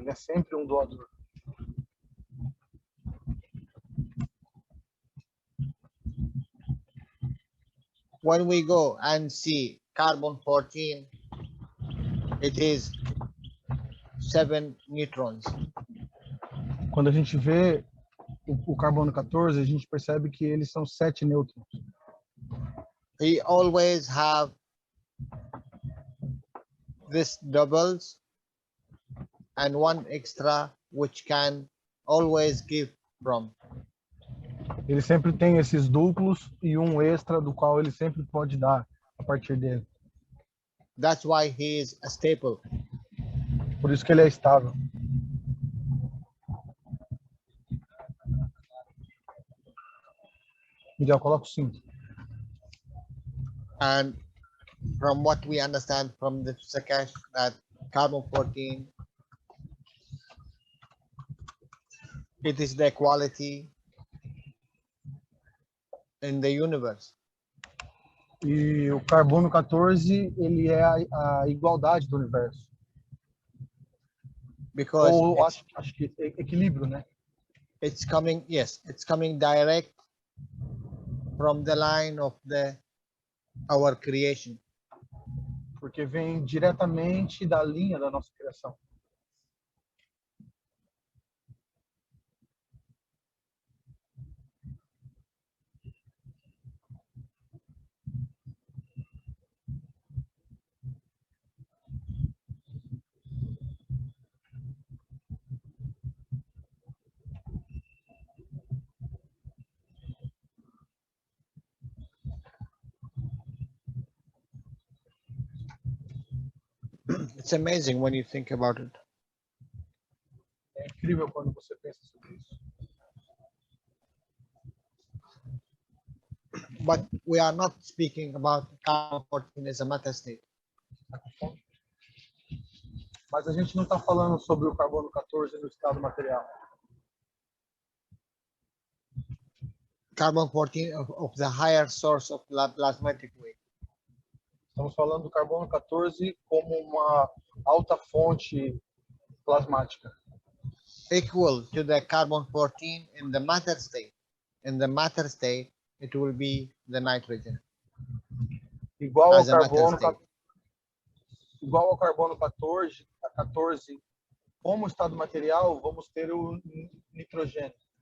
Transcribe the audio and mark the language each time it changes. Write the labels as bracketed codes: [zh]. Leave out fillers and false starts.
[pt] Ele é sempre um doador. [en] When we go and see carbon 14, it is 7 neutrons. [pt] Quando a gente vê o carbono 14, a gente percebe que eles são 7 nêutrons. [en] We always have this doubles and one extra which can always give from. [pt] Ele sempre tem esses duplos e um extra do qual ele sempre pode dar a partir dele. [en] That's why he is a staple. [pt] Por isso que ele é estável. Miguel, coloca o 5. [en] And from what we understand from the Sakash, that carbon 14, it is the equality in the universe. [pt] E o carbono 14, ele é a igualdade do universo. [en] Because [pt] Ou acho que equilíbrio, né? [en] it's coming, yes, it's coming direct from the line of our creation. [pt] Porque vem diretamente da linha da nossa criação. [en] It's amazing when you think about it. [pt] É incrível quando você pensa sobre isso. [en] But we are not speaking about carbon 14 as a matter state. [pt] Mas a gente não está falando sobre o carbono 14 no estado material. [en] Carbon 14 of the higher source of plasmatic wave. [pt] Estamos falando do carbono 14 como uma alta fonte plasmática. [en] Equal to the carbon 14 in the matter state. In the matter state, it will be the nitrogen. [pt] Igual ao [en] As a matter [pt] carbono, [en] state. [pt] igual ao carbono 14, como estado material, vamos ter o nitrogênio.